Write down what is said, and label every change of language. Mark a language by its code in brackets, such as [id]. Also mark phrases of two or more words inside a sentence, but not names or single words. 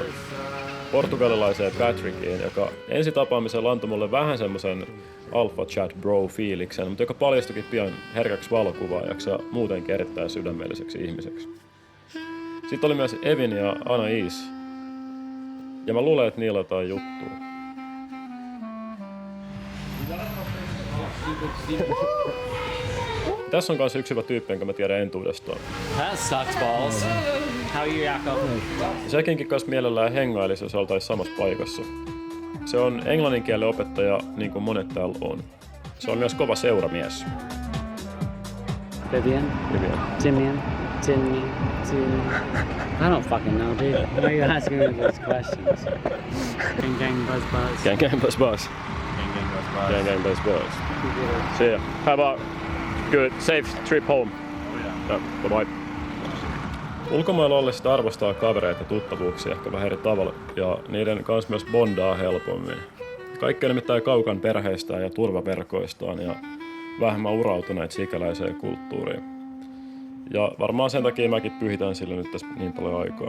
[fi] Portugalilaiseen Patrickiin, joka ensi tapaamisella antoi mulle vähän semmosen [en] alpha chat bro- [fi] fiiliksen, mutta joka paljastukin pian herkäksi valokuvaajaksi ja muutenkin erittäin sydämelliseksi ihmiseksi. Sitten oli myös Evin ja Anais, ja mä luulen, että niillä on jotain juttua. Tässä on kanssa yksi hyvä tyyppi, jonka mä tiedän entuudestaan. [en] That sucks balls. How are you, Jakob? [fi] Sekinkin kanssa mielellään hengailisi, jos oltaisiin samassa paikassa. Se on englannin kielen opettaja, niin kuin monet täällä on. Se on myös kova seuramies. [en] Vivian? Vivian. Timian? Timmy? I don't fucking know, dude. Why are you asking me those questions? Gang gang buzz buzz. Gang gang buzz buzz. Gang gang buzz buzz. See ya. Have a good, safe trip home. Yeah, bye bye. [fi] Ulkomailla ollessa arvostaa kavereita ja tuttavuuksia ehkä vähän eri tavalla, ja niiden kanssa myös bondaa helpommin. Kaikki on nimittäin kaukan perheistään ja turvaverkoistaan ja vähemmän urautuneet sikäläiseen kulttuuriin. Ja varmaan sen takia mäkin pyhitän sille nyt tässä niin paljon aikaa.